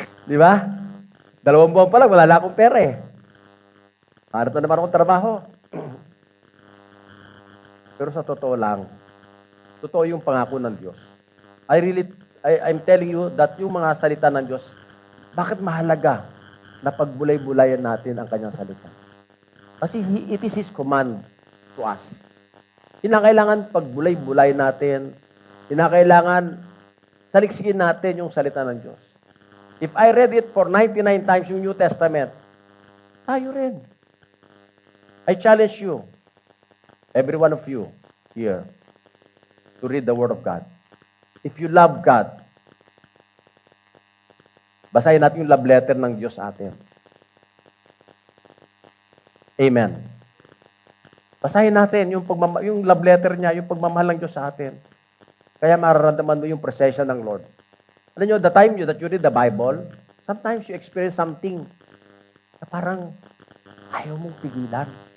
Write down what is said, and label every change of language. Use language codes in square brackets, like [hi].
[tl] Di ba? 2 buwan pa lang, wala na akong pera eh. Hanap na naman akong trabaho. Pero sa totoo lang, totoo yung pangako ng Diyos. [en] I'm telling you that [tl] yung mga salita ng Diyos, bakit mahalaga na pagbulay-bulayan natin ang kanyang salita? [en] Kasi it is His command to us. [tl] Kinakailangan pagbulay-bulay natin, kinakailangan saliksikin natin yung salita ng Diyos. [en] If I read it for 99 times yung New Testament, [tl] tayo rin. [en] I challenge you, every one of you here, to read the Word of God. If you love God, [tl] basahin natin yung love letter ng Diyos sa atin. Amen. Basahin natin yung love letter niya, yung pagmamahal ng Diyos sa atin. Kaya mararamdaman mo yung presensya ng Lord. [en] Alam nyo, the time that you read the Bible, sometimes you experience something [tl] na parang ayaw mong pigilan.